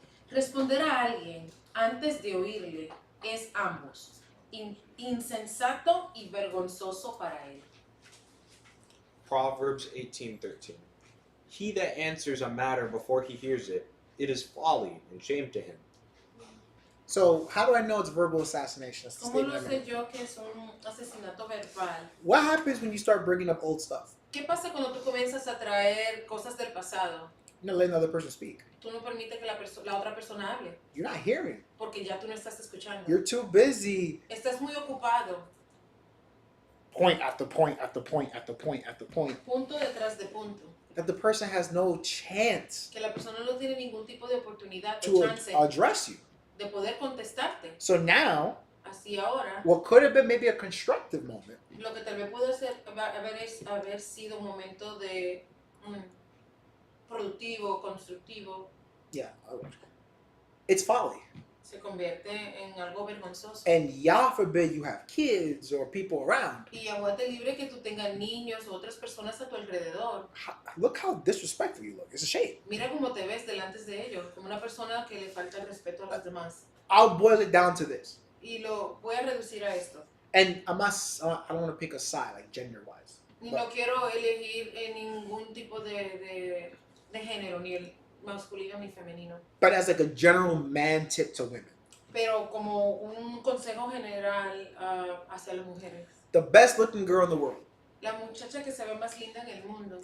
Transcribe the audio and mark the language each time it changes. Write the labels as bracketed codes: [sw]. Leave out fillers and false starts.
[es] Responder a alguien antes de oírle es ambos, insensato y vergonzoso para él. [en] Proverbs 18:13. He that answers a matter before he hears it, it is folly and shame to him. So how do I know it's verbal assassination? That's the [es] ¿Cómo lo [en] statement I made. [es] sé yo que es un asesinato verbal? [en] What happens when you start bringing up old stuff? [es] ¿Qué pasa cuando tú comienzas a traer cosas del pasado? [en] You're not letting the other person speak. [es] Tú no permites que la otra persona hable, [en] You're not hearing. [es] porque ya tú no estás escuchando. [en] You're too busy. [es] Estás muy ocupado, [en] Point after point after point after point after point. [es] punto detrás de punto, [en] That the person has no chance [es] que la persona no tiene ningún tipo de oportunidad o [en] to chance address you. [es] de poder contestarte. [en] So now, [es] Así ahora, [en] what could have been maybe a constructive moment [es] lo que tal vez pudo haber sido un momento de productivo, constructivo, [en] it's folly. [es] se convierte en algo vergonzoso. [en] And Yah forbid you have kids or people around. [es] Y aguante libre que tú tengas niños o otras personas a tu alrededor. [en] Look how disrespectful you look. It's a shame. [es] Mira cómo te ves delante de ellos, como una persona que le falta el respeto a los demás. [en] I'll boil it down to this. [es] Y lo voy a reducir a esto. [en] And I don't want to pick a side, like gender-wise. [es] Y no quiero elegir ningún tipo de género, ni el masculino ni femenino. [en] But as like a general man tip to women. [es] Pero como un consejo general hacia las mujeres. [en] The best looking girl in the world, [es] La muchacha que se ve más linda en el mundo,